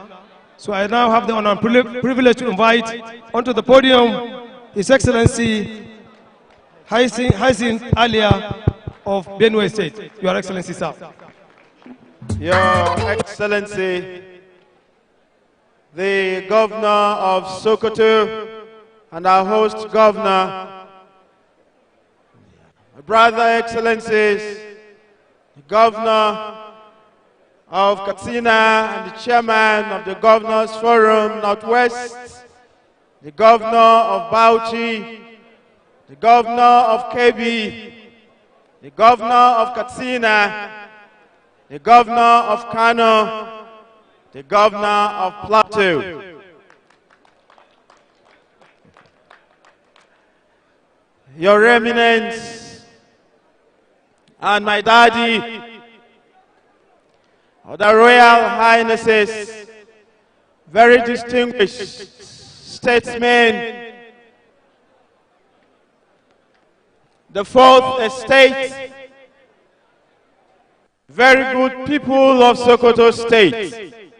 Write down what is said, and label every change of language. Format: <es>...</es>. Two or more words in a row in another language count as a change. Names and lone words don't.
<en>So I now have the honor and privilege to invite onto the podium His Excellency Hyacinth Alia of Benue State. Your Excellency, sir. Your Excellency, the Governor of Sokoto and our host Governor, my brother Excellencies, the Governor of Katsina and the Chairman of the Governors Forum Northwest, the Governor of Bauchi, the Governor of Kebbi, the Governor of Katsina, the Governor of Kano, the Governor of Plateau. Your Eminence and my daddy, the Royal Highnesses, very distinguished statesmen, the Fourth Estate, very good people of Sokoto State.</en>